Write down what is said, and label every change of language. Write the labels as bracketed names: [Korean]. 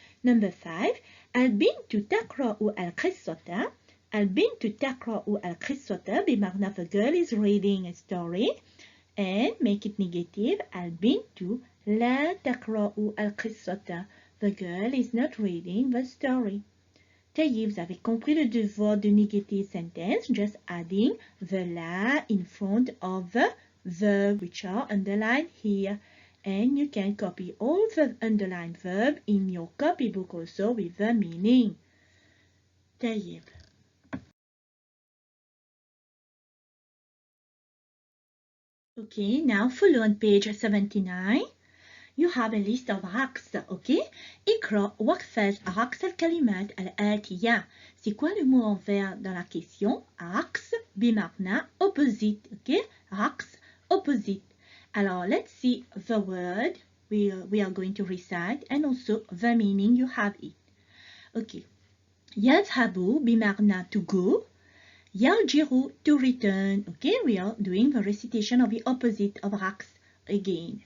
[English] Number 5. [Arabic] البنت تقرأ القصة. البنت تقرأ القصة بمعنى [English] the girl is reading a story. And make it negative. [Arabic] البنت لا تقرأ القصة. [English] The girl is not reading the story. [French] طيب, vous avez compris le devoir de [English] negative sentence. Just adding the la in front of the verb which are underlined here. And you can copy all the underlined verb in your copybook also with the meaning. [Arabic] طيب. [English] Okay, now follow on page 79. You have a list of عكس. Okay? [Arabic] اقرأ واحفظ عكس الكلمات الآتية. [French] C'est quoi le mot envers dans la question? [Arabic] عكس بمعنى opposite. [English] Okay? عكس opposite. Alors, let's see the word we are going to recite and also the meaning you have it. Okay. [Arabic] يذهب بمعنى [English] to go. يرجع to return. Okay, we are doing the recitation of the opposite of عكس again.